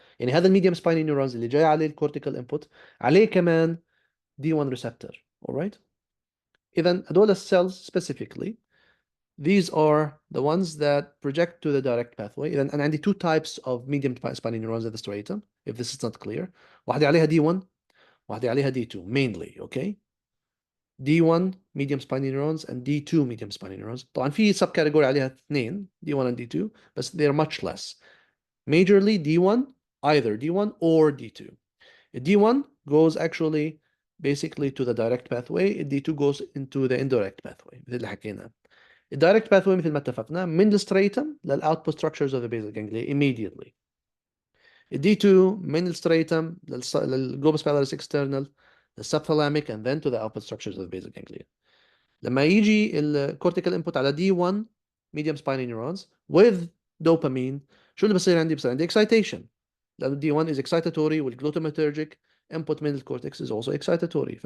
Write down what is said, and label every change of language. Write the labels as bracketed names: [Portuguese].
[Arabic] يعني هذا الميديوم spiny neurons اللي جاي عليه الكورتيكال input عليه كمان D1 receptor. [English] alright. إذا هدول السيلز specifically, these are the ones that project to the direct pathway. إذا أنا عندي two types of medium spiny neurons at the striatum, if this is not clear. [Arabic] واحدة عليها D1 واحدة عليها D2 mainly. [English] okay. D1 medium spiny neurons and D2 medium spiny neurons. طبعا في sub category عليها اثنين D1 and D2 بس they're much less. Majorly D1, either D1 or D2. D1 goes actually basically to the direct pathway. D2 goes into the indirect pathway مثل اللي حكينا. [Arabic] الدايركت باثوي مثل ما اتفقنا من الستريتم للاوتبوت structures of the basal ganglia immediately. [English] الدي 2 من الستريتم للجلوبوس pallidus external للسبثالاميك and then to the output structures of the basal ganglia. [Arabic] لما يجي الكورتيكال انبوت على دي 1 medium spiny neurons with dopamine, شو اللي بصير عندي؟ بصير عندي excitation لأنه دي 1 is excitatory والglutamatergic input من الكورتكس is also excitatory.